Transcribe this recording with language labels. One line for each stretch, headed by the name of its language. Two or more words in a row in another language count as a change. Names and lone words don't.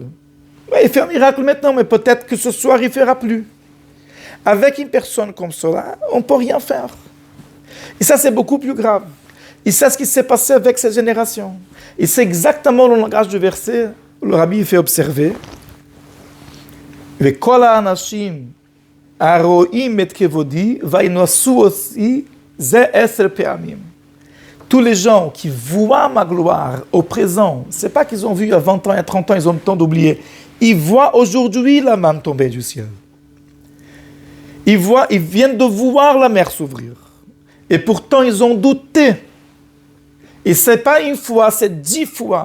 French: Ouais, il fait un miracle maintenant, mais peut-être que ce soir il ne fera plus. Avec une personne comme cela, on ne peut rien faire. Et ça c'est beaucoup plus grave. Et c'est ce qui s'est passé avec cette génération. Et c'est exactement le langage du verset, le rabbi fait observer.
Hebrew: וכל האנשים הרואים את כבודי וינוסו אותי זה 10 פעמים.
French: tous les gens qui voient ma gloire au présent, c'est pas qu'ils ont vu il y a 20 ans, il y a 30 ans, ils ont le temps d'oublier. Ils voient aujourd'hui la manne tomber du ciel. Ils viennent de voir la mer s'ouvrir. Et pourtant, ils ont douté. Et ce n'est pas une fois, c'est 10 fois.